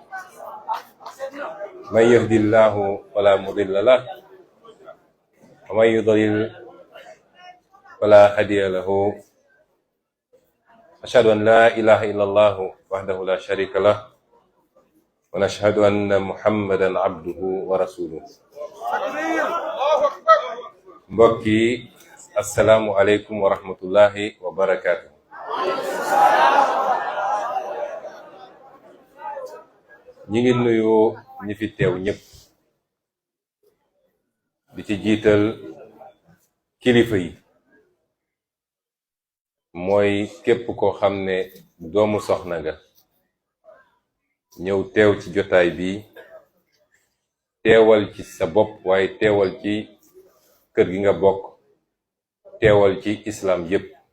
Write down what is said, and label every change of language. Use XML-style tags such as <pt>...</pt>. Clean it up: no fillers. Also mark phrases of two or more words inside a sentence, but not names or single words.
<ar>من يهد الله فلا مضل له ومن يضلل فلا هادي له. أشهد أن لا إله إلا الله وحده لا شريك له ونشهد أن محمدا عبده ورسوله.</ar> <wo>mbokk yi</wo> <ar>السلام عليكم ورحمة الله وبركاته.</ar> <wo>ñi ngi nuyu ñi fi teew ñëpp di ci jiital kilifa yi, mooy képp koo xam ne doomu soxna nga ñëw teew ci jotaay bi, teewal ci sa bopp waaye teewal ci kër gi nga bokk, teewal ci islam yépp.</wo>